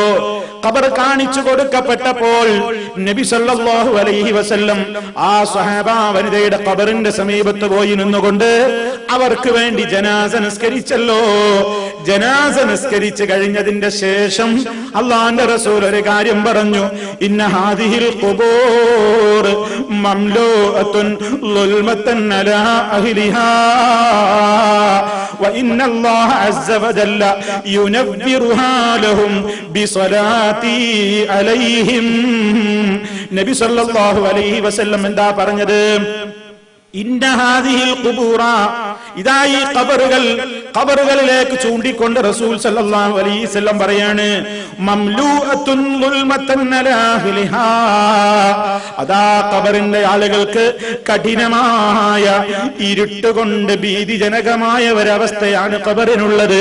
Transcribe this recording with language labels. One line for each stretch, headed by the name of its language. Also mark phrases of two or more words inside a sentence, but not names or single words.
Malayalam: ഖബർ കാണിച്ചു കൊടുക്കപ്പെട്ടപ്പോൾ നബി
Arabic: صلى الله عليه وسلم
Malayalam: ആ സ്വഹാബ വനിതയുടെ ഖബറിന്റെ സമീപത്ത് പോയി നിന്നുകൊണ്ട് അവർക്ക് വേണ്ടി ജനാസ നിസ്കരിച്ചല്ലോ. ജനാസ നിസ്കരിച്ചു കഴിഞ്ഞതിന്റെ ശേഷം അല്ലാഹുവിന്റെ റസൂൽ ഒരു കാര്യം പറഞ്ഞു.
Arabic: إن هذه القبور مملوءة ظلمة على أهلها وإن الله عز وجل ينبرها لهم بصلاتي عليهم.
Malayalam: നബി
Arabic: صلى الله عليه وسلم
Malayalam: എന്താ പറഞ്ഞത്?
Arabic: إن هذه القبور,
Malayalam: ഇതാ ഈ ഖബറുകളിലേക്ക് ചൂണ്ടിക്കൊണ്ട് റസൂൽ
Arabic: صلى الله عليه وسلم
Malayalam: പറയാണ്,
Arabic: مملوءة ظلمة على أهلها,
Malayalam: അതാ ഖബറിന്റെ ആളുകൾക്ക് കഠിനമായ ഇരുട്ടുകൊണ്ട് ഭീതിജനകമായ ഒരവസ്ഥയാണ് ഖബറിനുള്ളത്.